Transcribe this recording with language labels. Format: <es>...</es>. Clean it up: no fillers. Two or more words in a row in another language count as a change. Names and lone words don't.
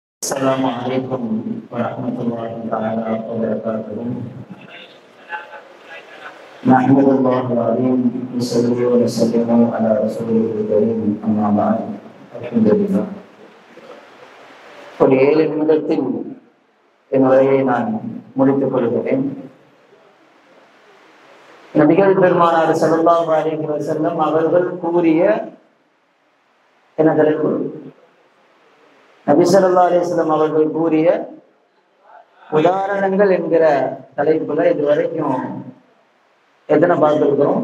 <ar>السلام عليكم ورحمة الله تعالى وبركاته. نحمد الله العظيم ونصلي ونسلم على رسوله الكريم أما بعد. الحمد لله.</ar> <ta>ஒரு 7 நிமிடத்தில் என் உரையை நான் முடித்துக் கொள்கிறேன். நபிகள் பெருமானார்</ta> <ar>صلى الله عليه وسلم</ar> <ta>அவர்கள் கூறிய என்ன தலைப்பு? நபி</ta> <ar>صلى الله عليه وسلم</ar> <ta>அவர்கள் கூறிய உதாரணங்கள் என்கிற தலைப்புல இதுவரைக்கும் எத்தனை பார்த்திருக்கிறோம்?</ta>